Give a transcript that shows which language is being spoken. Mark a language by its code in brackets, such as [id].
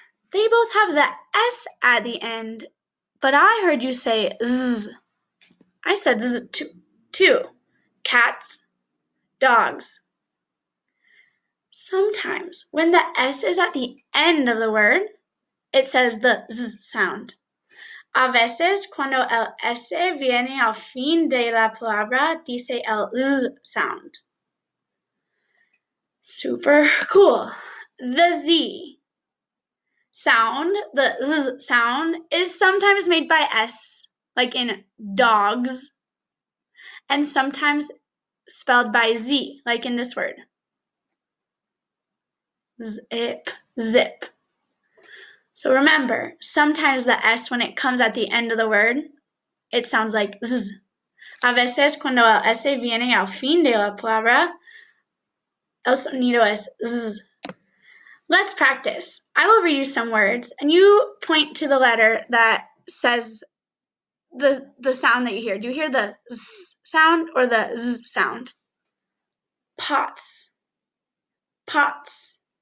[en] They both have the S at the end, but I heard you say Z. I said Z too. Cats. Dogs. Sometimes when the S is at the end of the word, it says the Z sound. [es] A veces, cuando el S viene al fin de la palabra, dice el [en] Z sound. Super cool. The Z sound, the Z sound, is sometimes made by S, like in dogs, and sometimes spelled by Z, like in this word. Zip, zip. So remember, sometimes the S, when it comes at the end of the word, it sounds like Z. [es] A veces, cuando el S viene al fin de la palabra, el sonido es Z. [en] Let's practice. I will read you some words, and you point to the letter that says the sound that you hear. Do you hear the Z sound or the Z sound? Pots. Pots.